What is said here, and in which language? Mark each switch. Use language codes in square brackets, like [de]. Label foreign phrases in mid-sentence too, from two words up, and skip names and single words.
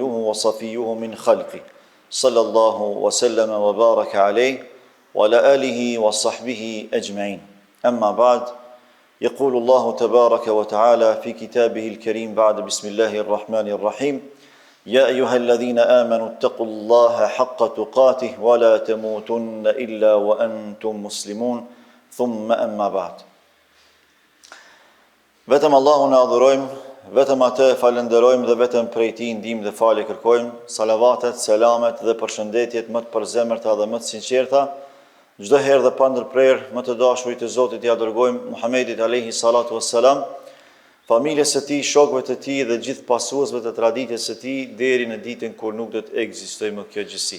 [ar] وصفيه من خلقه صلى الله وسلم وبارك عليه وعلى آله وصحبه أجمعين أما بعد يقول الله تبارك وتعالى في كتابه الكريم بعد بسم الله الرحمن الرحيم يا أيها الذين آمنوا اتقوا الله حق تقاته ولا تموتن إلا وأنتم مسلمون ثم أما بعد [sq] Vetëm Allahun e adhurojmë, vetëm atë falenderojmë dhe vetëm prej tij ndihmë dhe falje kërkojmë. Salavatet, selamet dhe përshëndetjet më të përzemërta dhe më të sinqerta, çdo herë dhe pa ndërprerje më të dashurit të Zotit ja dërgojmë Muhamedit [ar] عليه الصلاة والسلام, [sq] familjes së tij, shokëve të tij dhe gjithë pasuesve të traditës së tij deri në ditën kur nuk do të ekzistojë më kjo gjësi.